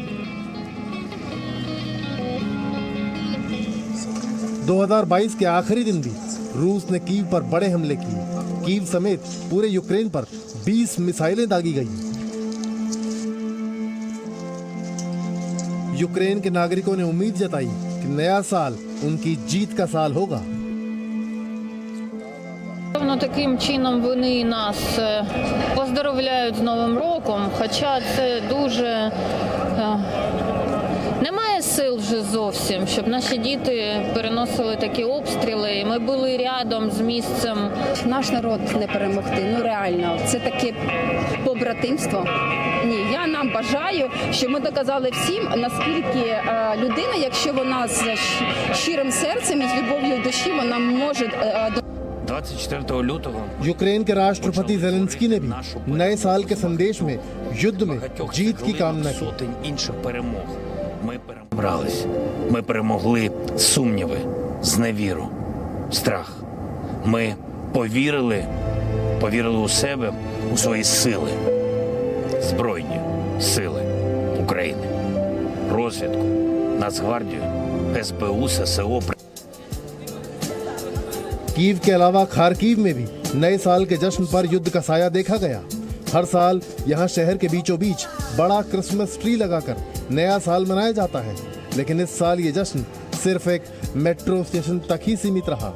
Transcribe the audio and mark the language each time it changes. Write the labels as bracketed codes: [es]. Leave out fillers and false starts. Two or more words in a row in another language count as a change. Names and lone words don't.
[hi] 2022 के आखिरी दिन भी रूस ने कीव पर बड़े हमले किए। कीव समेत पूरे यूक्रेन पर 20 मिसाइलें दागी गई। यूक्रेन के नागरिकों ने उम्मीद जताई कि नया साल उनकी जीत का साल होगा। [uk] Таким чином вони нас поздоровляють з Новим роком, хоча це дуже немає сил вже зовсім, щоб наші діти переносили такі обстріли, і ми були рядом з місцем. Наш народ не перемогти, ну реально, це таке побратимство. Ні, я нам бажаю, щоб ми доказали всім, наскільки людина, якщо вона з щирим серцем і з любов'ю в душі, вона може 24 лютого [hi] यूक्रेन के राष्ट्रपति जेलेंस्की ने भी नए साल के संदेश में युद्ध में जीत की कामना की। [uk] сотень інших перемог. Ми перебрались. Ми перемогли сумніви, зневіру, страх. Ми повірили у себе, у свої сили, Збройні сили України, розвідку, Нацгвардію, СБУ, ССО. [hi] कीव के अलावा खारकीव में भी नए साल के जश्न पर युद्ध का साया देखा गया। हर साल यहाँ शहर के बीचों बीच बड़ा [en] Christmas tree [hi] लगाकर नया साल मनाया जाता है, लेकिन इस साल ये जश्न सिर्फ एक [en] metro station [hi] तक ही सीमित रहा।